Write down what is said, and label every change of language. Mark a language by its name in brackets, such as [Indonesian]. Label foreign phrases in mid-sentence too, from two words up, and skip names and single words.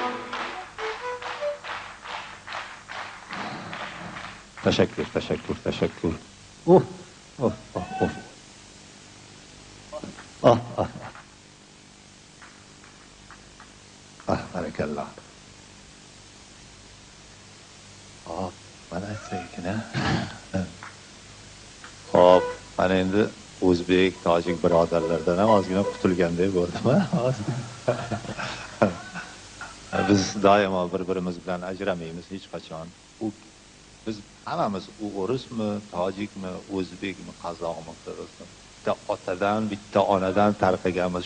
[Persian] تشکر تشکر تشکر. اوه اوه اوه اوه. آه آه آه بارک الله. [Uzbek] آه من aytsak-ne. Xo'p, mana endi o'zbek, tojik birodarlardan ham ozgina qutulganday bo'ldim. Biz doimo bir-birimiz bilan ajramaymiz hech qachon. Biz hammamiz o'rismi, tojikmi, o'zbekmi, qozoqmi, qirg'izmi, bitta otadan, bitta onadan tarqaganmiz.